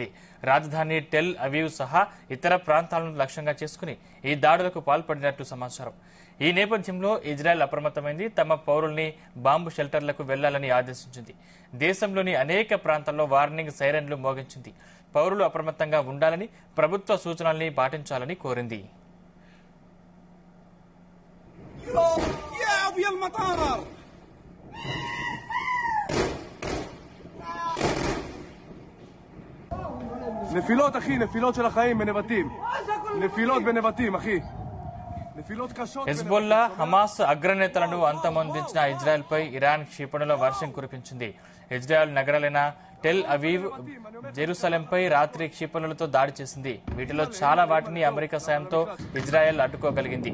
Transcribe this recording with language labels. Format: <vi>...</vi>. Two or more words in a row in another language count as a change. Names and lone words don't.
<te>రాజధాని టెల్ అవీవ్ సహా ఇతర ప్రాంతాలను లక్ష్యంగా చేసుకుని ఈ దాడులకు పాల్పడినట్లు సమాచారం. ఈ నేపథ్యంలో ఇజ్రాయెల్ అప్రమత్తమైంది. తమ పౌరుల్ని బాంబు షెల్టర్లకు వెళ్లాలని ఆదేశించింది. దేశంలోని అనేక ప్రాంతాల్లో వార్నింగ్ సైరన్లు మోగించింది. పౌరులు అప్రమత్తంగా ఉండాలని, ప్రభుత్వ సూచనల్ని పాటించాలని కోరింది.</te> <he>נפילות אחי, נפילות של החיים בנבטים. נפילות בנבטים אחי.</he> <te>హిజ్బుల్లా, హమాస్ అగ్రనేతలను అంతమొందించిన ఇజ్రాయెల్పై ఇరాన్ క్షిపణుల వర్షం కురిపించింది. ఇజ్రాయెల్ నగరాలైన టెల్ అవీవ్, జెరూసలేంపై రాత్రి క్షిపణులతో దాడి చేసింది. వీటిలో చాలా వాటిని అమెరికా సాయంతో ఇజ్రాయెల్ అడ్డుకోగలిగింది.</te>